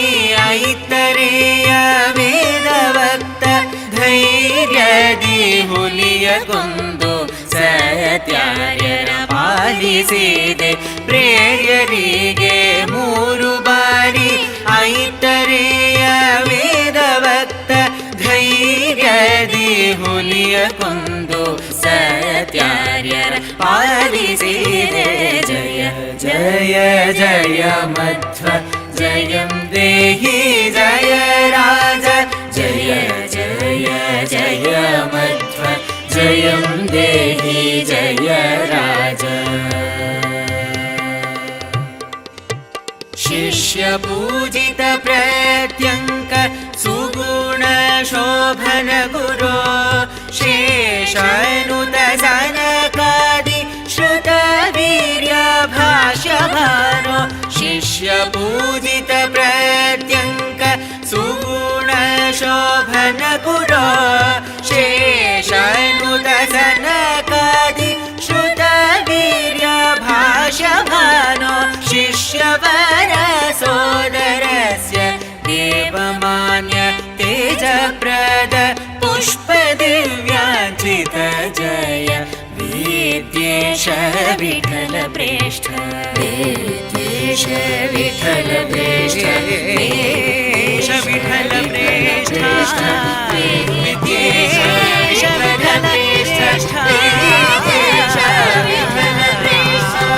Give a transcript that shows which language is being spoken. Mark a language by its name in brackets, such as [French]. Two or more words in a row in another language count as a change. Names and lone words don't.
[Kannada] ಐತರೇಯ ವೇದವಕ್ತ ಧೈರ್ಯದಿ ಹುಲಿಯ ಕೊಂದು ಸತ್ಯಾರ್ಯರ ಪಾಲಿಸಿದೆ ಪ್ರೇರ್ಯರಿಗೆ ಮೂರು ಬಾರಿ ಐತರೇಯ ವೇದವಕ್ತ ಧೈರ್ಯದಿ ಹುಲಿಯ ಕೊಂದು ಸತ್ಯಾರ್ಯರ [Sanskrit] ಪಾಲಿಸಿದೆ ಜಯ ಜಯ ಜಯ ಮಧ್ವ ಜಯಂ ದೇಹಿ ಜಯ ರಾಜ ಜಯ ಜಯ ಜಯ ಮಧ್ವ ಜಯಂ ದೇಹಿ ಜಯ ರಾಜ ಶಿಷ್ಯ ಪೂಜಿತ ಪ್ರತ್ಯಂಕ ಸುಗುಣ ಶೋಭನ ಗುರೋ ಶೇಷಾನುತ ಸನಕಾದಿ ಶ್ರುತ ವೀರ್ಯ ಭಾಷ್ಯ ಭಾನೋ ಶಿಷ್ಯ ಪೂಜಿತ ಪ್ರತ್ಯಂಕ ಸುಗುಣ ಶೋಭನ ಗುರೋ ಶೇಷಾನುತ ಸನಕಾದಿ ಶ್ರುತ ವೀರ್ಯ ಭಾಷ್ಯ ಭಾನೋ ಶಿಷ್ಯವರ ಸೋದರಸ್ಯ ದೇವಮಾನ್ಯ तेजप्रद पुष्पदिव्याञ्चित जय विद्येश विठल प्रेष्ठ विद्येश विठल प्रेष्ठ विद्येश विठल प्रेष्ठ विद्येश विठल प्रेष्ठ विद्येश विठल प्रेष्ठ